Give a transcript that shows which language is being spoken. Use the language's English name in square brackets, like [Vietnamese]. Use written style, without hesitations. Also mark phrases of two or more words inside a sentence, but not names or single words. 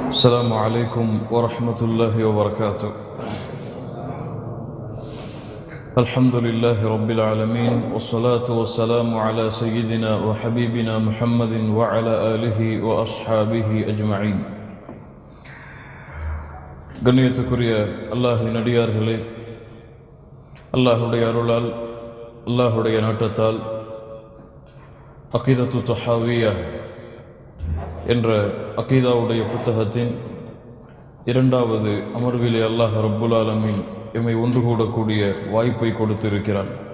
[Arabic] السلام عليكم ورحمة الله وبركاته. الحمد لله رب العالمين والصلاة والسلام على سيدنا وحبيبنا محمد وعلى آله وأصحابه أجمعين. [Tamil] கண்ணியத்துக்குரிய அல்லாஹ்வின் அடியார்களே, அல்லாஹ்வுடைய அருளால் அல்லாஹ்வுடைய நாட்டத்தால் அகீதத்து தஹாவியா என்ற அகீதாவுடைய புத்தகத்தின் இரண்டாவது அமர்விலே [Arabic] الله رب العالمين [Tamil] எம்மை ஒன்று கூடக்கூடிய வாய்ப்பை கொடுத்திருக்கிறான்.